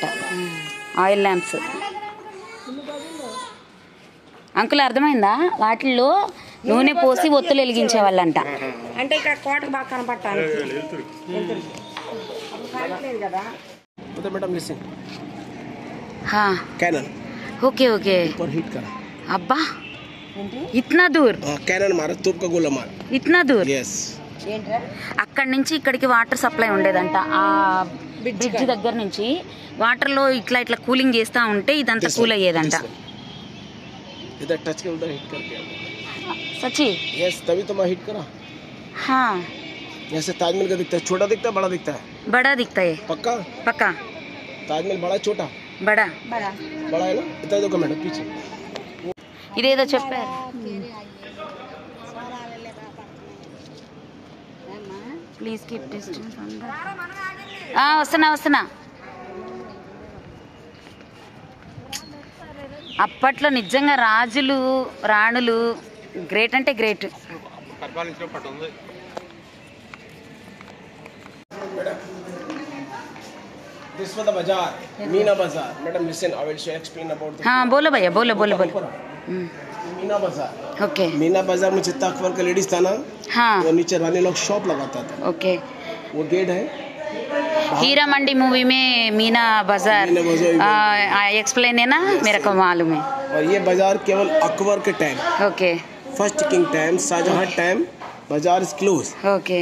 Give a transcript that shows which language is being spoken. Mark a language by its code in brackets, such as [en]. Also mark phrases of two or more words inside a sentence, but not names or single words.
[en] oil lamps. [te] అంకుల్ అర్థమైందా? వాటిల్లో నూనె పోసి ఒత్తులు వెలిగించే వాళ్ళంట. అంటే ఇక్కడ కోటకు బాగా కనపడటానికి కదా. [hi] तो [en] madam listen [hi] हाँ कैनन [en] OK OK [hi] ऊपर हिट करा अब्बा इतना दूर कैनन मारा तोप का गोला मारा इतना दूर यस [te] అక్కడి నుంచి ఇక్కడికి వాటర్ సప్లై ఉండేదంట. ఆ బ్రిడ్జ్ దగ్గర నుంచి వాటర్ లో ఇట్లా ఇట్లా కూలింగ్ చేస్తా ఉంటే ఇదంతా కూల్ అయ్యేదంట. [hi] इधर टच के उधर हिट कर दिया सच्ची यस तभी तो मैं हिट करा. हाँ जैसे ताजमहल का दिखता है, छोटा दिखता है बड़ा दिखता है. बड़ा दिखता है पक्का पक्का. ताजमहल बड़ा छोटा बड़ा बड़ा है ना. इधर देखो मैडम पीछे [te] ఇదేదో చెప్పారు. [en] please keep distance. [te] వస్తున్నా. అప్పట్లో నిజంగా రాజులు రాణులు గ్రేట్ అంటే గ్రేట్. [en] This was the bazaar, Meena Bazaar. Madam, listen, I will explain about the. [hi] हाँ बोलो भैया बोलो. मीना बाजार. ओके मीना बाजार में जितना अकबर का लेडीज था ना, हाँ वो नीचे रानी लोग शॉप लगाता था. ओके. वो गेट है. हीरा मंडी मूवी में मीना बाजार एक्सप्लेन है ना, मेरे को मालूम है. और ये बाजार केवल अकबर के टाइम, ओके [en] first king time, Shahjahan time, bazaar is close. [hi] ओके